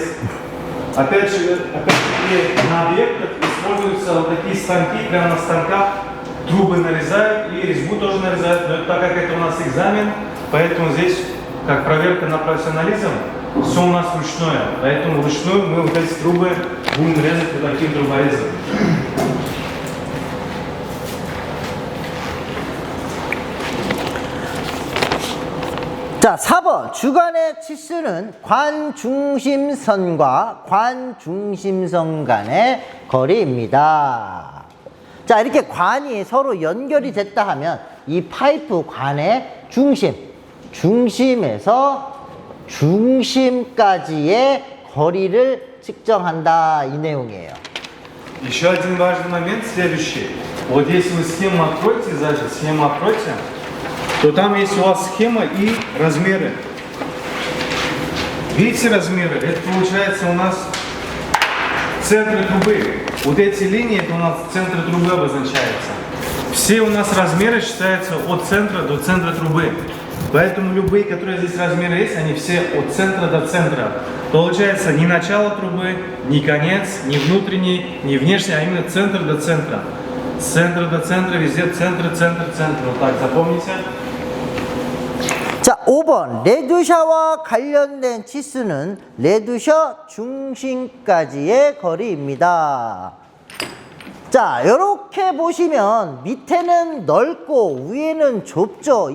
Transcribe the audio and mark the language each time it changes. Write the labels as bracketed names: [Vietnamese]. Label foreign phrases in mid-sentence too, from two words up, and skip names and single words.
[Russian] Опять же, на объектах используются вот такие станки, прямо на станках трубы нарезают и резьбу тоже нарезают. Но так как это у нас экзамен, поэтому здесь, как проверка на профессионализм, все у нас ручное. Поэтому вручную мы вот эти трубы будем резать вот таким труборезом. [Korean] 자, 4번. 주간의 치수는 관중심선과 관중심선 간의 거리입니다. 자, 이렇게 관이 서로 연결이 됐다 하면 이 파이프 관의 중심에서 중심까지의 거리를 측정한다. 이 내용이에요. [Russian] Еще один важный момент следующий. Вот если вы схему откроете, значит, схему откройте, то там есть у вас схема и размеры. Видите размеры? Это получается у нас центры трубы. Вот эти линии, это у нас центры трубы обозначаются. Все у нас размеры считаются от центра до центра трубы. Поэтому любые, которые здесь размеры есть, они все от центра до центра. Получается не начало трубы, не конец, не внутренний, не внешний, а именно центр до центра. С центра до центра, везде центр, центр, центр. Вот так, запомните. [Korean] 자, 5번. 레드셔와 관련된 치수는 레드셔 중심까지의 거리입니다. 자, 이렇게 보시면 밑에는 넓고 위에는 좁죠.